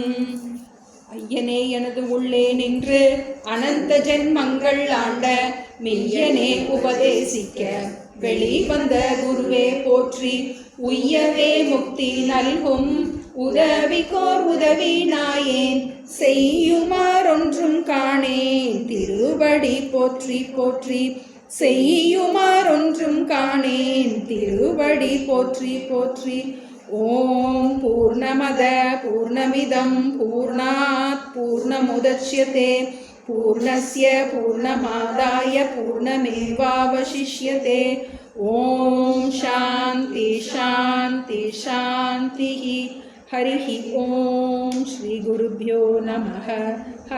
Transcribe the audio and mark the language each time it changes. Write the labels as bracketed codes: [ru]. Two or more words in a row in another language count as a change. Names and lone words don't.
[ta] ஐயனே எனது உள்ளே நின்று அனந்த ஜென்மங்கள் ஆண்ட மெய்யனே உபதேசிக்க வெளிவந்த குருவே போற்றி, உய்யவே முக்தி நல்கும் உதவிக்கோர் உதவி நாயேன், செய்யுமாறொன்றும் காணேன் திருவடி போற்றி போற்றி, செய்யுமாறொன்றும் காணேன் திருவடி போற்றி போற்றி. [sa] ॐ पूर्णमदः पूर्णमिदं पूर्णात् पूर्णमुदच्यते पूर्णस्य पूर्णमादाय पूर्णमेवावशिष्यते. ॐ शान्ति शान्ति शान्ति. हरिः ॐ। श्री गुरुभ्यो नमः.